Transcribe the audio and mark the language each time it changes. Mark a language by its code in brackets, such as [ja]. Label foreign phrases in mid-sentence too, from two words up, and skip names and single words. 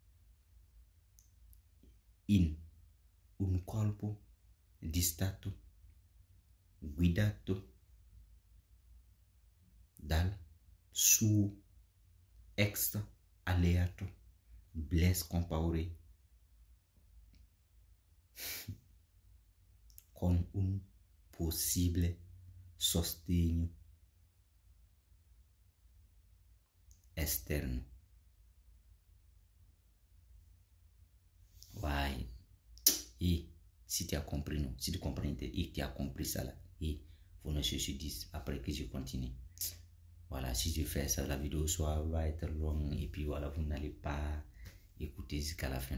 [it] in un colpo di Stato guidato dal suo ex alleato Blaise Compaoré con un possibile sostegno esterno. [fr] Ouais. Et si tu as compris, non, si tu comprends et tu as compris ça là, et vous ne se dites après que je continue. Voilà, si je fais ça, la vidéo va être longue et puis voilà, vous n'allez pas écouter jusqu'à la fin.